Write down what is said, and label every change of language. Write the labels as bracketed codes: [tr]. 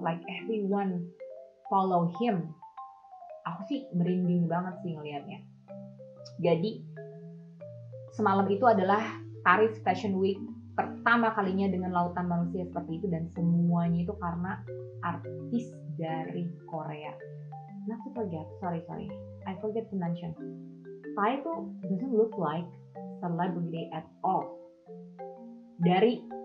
[en] Like everyone follow him. [id] Aku sih merinding banget sih ngelihatnya. Jadi semalam itu adalah Paris Fashion Week pertama kalinya dengan lautan manusia seperti itu, dan semuanya itu karena artis dari Korea. [en] Not to forget, sorry, I forget to mention, Tae itu doesn't look like celebrity at all. [id] Dari